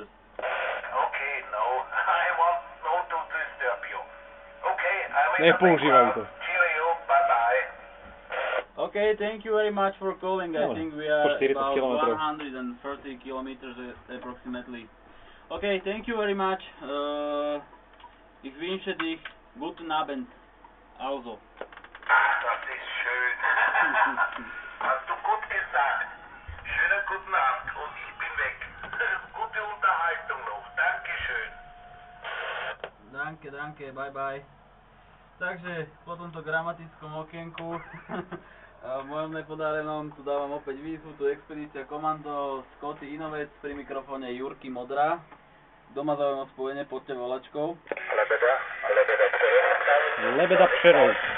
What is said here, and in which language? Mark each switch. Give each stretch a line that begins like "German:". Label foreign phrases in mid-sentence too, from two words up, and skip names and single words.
English: Okay, no, I want not to disturb you. Okay, I'm in the
Slovak: Nepoužívajú to.
English: background. Cheerio, bye-bye. Okay, thank you very much for calling. I No, think we are 40 about
Slovak: kilometrov.
English: 130 kilometers approximately. Okay, thank you very much.
German: Ich wünsche dich guten Abend. Also. Das ist schön. Hast du gut gesagt. Schönen guten Abend und ich bin weg. Gute Unterhaltung noch. Dankeschön. Danke, bye bye.
Slovak: Takže po tomto gramatickom okienku v mojom nepodarenom tu dávam opäť výzvu, tu Expedícia Komando, Scotty Inovec, pri mikrofóne Jurky Modrá. Doma zaujímavé spojenie, poďte volačkou. Lebeda Přerov.